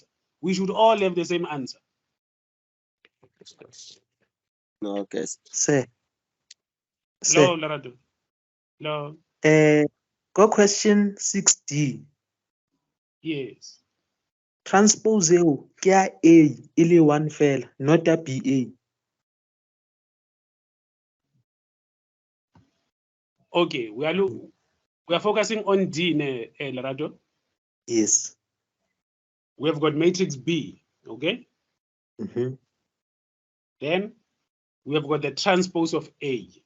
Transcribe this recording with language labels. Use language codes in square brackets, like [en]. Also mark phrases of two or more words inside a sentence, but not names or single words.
[en] We should all have the same answer. Okay. Sir. Hello, Lorado. Hello. Go question 6D. Yes. [st] Transpose eo ke ya A ile 1 fela, [en] not a BA. Okay, we are focusing on D, Lorado. Yes. We have got matrix B, okay? Mm-hmm. Then we have got the transpose of A.